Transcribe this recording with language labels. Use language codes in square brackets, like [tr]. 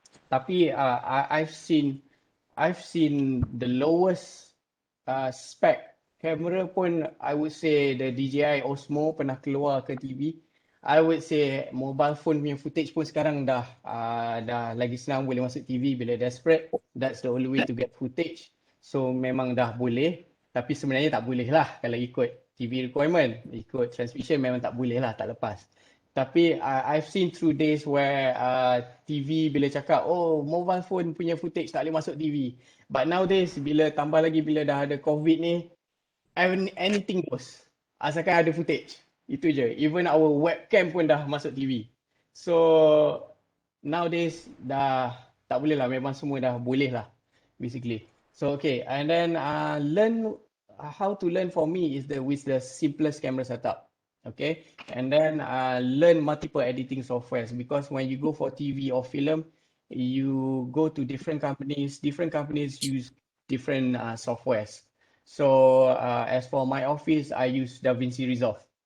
[en] Tapi I've seen the lowest spec camera pun, I would say the DJI Osmo [ms] pernah keluar ke [en] TV. I would say mobile phone [ms] punya footage pun sekarang dah lagi senang boleh masuk TV bila desperate. [en] That's the only way to get footage. [ms] So memang dah boleh, tapi sebenarnya tak boleh lah kalau ikut TV requirement. Ikut transmission memang tak boleh lah, tak lepas. [en] Tapi I've seen through days where TV bila cakap, oh mobile phone punya footage [ms] tak boleh masuk [en] TV. But nowadays [ms] bila tambah lagi bila dah ada COVID ni, [en] anything goes. [ms] Asalkan ada footage. Itu je. [en] Even our webcam [ms] pun dah masuk [en] TV. So nowadays [ms] dah tak boleh lah. Memang semua dah boleh lah basically. [en] So okay, and then learn how to learn for me is with the simplest camera setup. Okay, and then learn multiple editing softwares, because when you go for TV or film, you go to different companies. Different companies use different softwares. So as for my office, I use DaVinci Resolve.